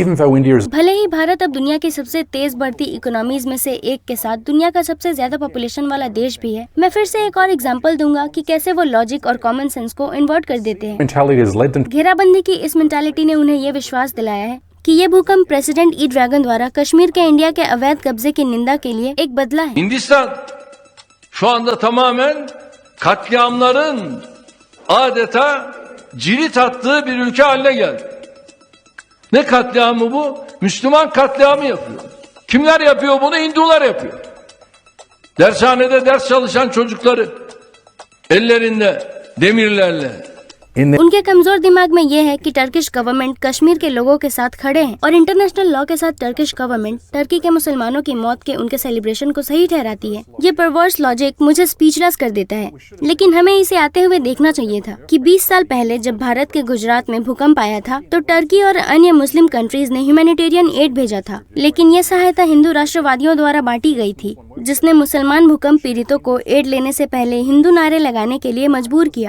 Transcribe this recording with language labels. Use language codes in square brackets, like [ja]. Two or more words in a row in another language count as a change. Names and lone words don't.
[hi] भले ही भारत अब दुनिया की सबसे तेज बढ़ती इकोनॉमीज में से एक के साथ दुनिया का सबसे ज्यादा पॉपुलेशन वाला देश भी है, मैं फिर से एक और एग्जांपल दूंगा कि कैसे वो लॉजिक और [en] common sense [hi] को इन्वर्ट कर देते हैं। घेराबंदी की इस मेंटालिटी ने उन्हें ये विश्वास दिलाया है कि ये भूकंप प्रेसिडेंट ई ड्रैगन द्वारा कश्मीर के इंडिया के अवैध कब्जे की निंदा के लिए एक बदला है। [tr] Hindistan şu anda tamamen katliamların adeta cirit attığı bir ülke haline geldi. Ne katliamı bu? Müslüman katliamı yapıyor. Kimler yapıyor bunu? Hindular yapıyor. Dershanede ders çalışan çocukları ellerinde demirlerle, [hi] उनके कमजोर दिमाग में ये है कि [en] Turkish government [hi] कश्मीर के लोगों के साथ खड़े हैं और [en] international law [hi] के साथ [en] Turkish government [hi] टर्की के मुसलमानों की मौत के उनके सेलिब्रेशन को सही ठहराती है। ये [en] perverse logic [hi] मुझे स्पीचलेस कर देता है, लेकिन हमें इसे आते हुए देखना चाहिए था कि 20 साल पहले जब भारत के गुजरात में भूकंप आया था तो टर्की और अन्य [en] Muslim countries [hi] ने [en] humanitarian aid [hi] भेजा था, लेकिन ये सहायता हिंदू राष्ट्रवादियों द्वारा बांटी गई थी, जिसने मुसलमान भूकंप पीड़ितों को एड लेने से पहले हिंदू नारे लगाने के लिए मजबूर किया।